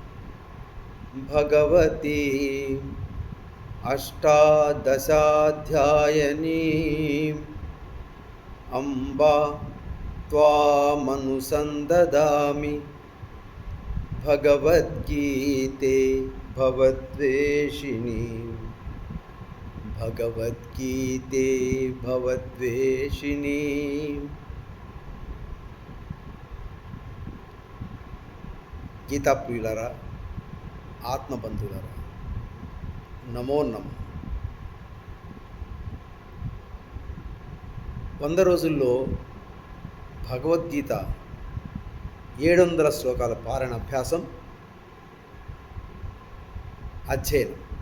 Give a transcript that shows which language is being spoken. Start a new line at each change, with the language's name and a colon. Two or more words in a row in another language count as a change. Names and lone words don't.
Sanskrit: भगवती अष्टादशाध्यायिनीम् अम्बा त्वामनुसन्दधामि भगवद्गीते भवद्वेषिणीम् भगवद्गीते भवद्वेषिणीम्।
Telugu: గీతా ప్రియులారా, ఆత్మబంధువులారా, నమో నమో. 100 రోజుల్లో భగవద్గీత 700 శ్లోకాల పారాయణ అభ్యాసం అధ్యయనం.